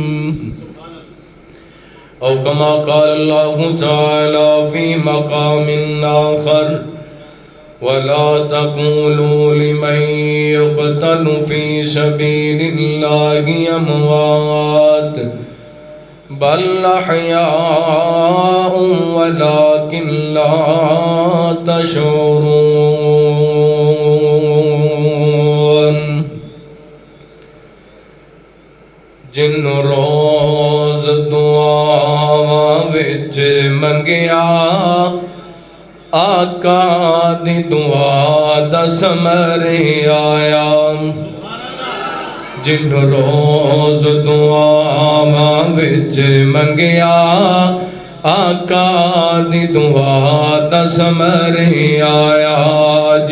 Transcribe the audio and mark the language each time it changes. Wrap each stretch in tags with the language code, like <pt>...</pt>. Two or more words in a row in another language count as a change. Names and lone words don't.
<ar>او کما قال اللہ تعالی فی مقام آخر ولا تقولوا لمن يقتل في سبيل الله أموات بل أحياء ولكن لا تشعرون۔</ar> <pa>جن روز دعا وچ منگیا آقا دی دعا دا ثمر آیا۔ جن روز دعا وچ منگیا آقا دی دعا دا ثمر آیا۔</pa>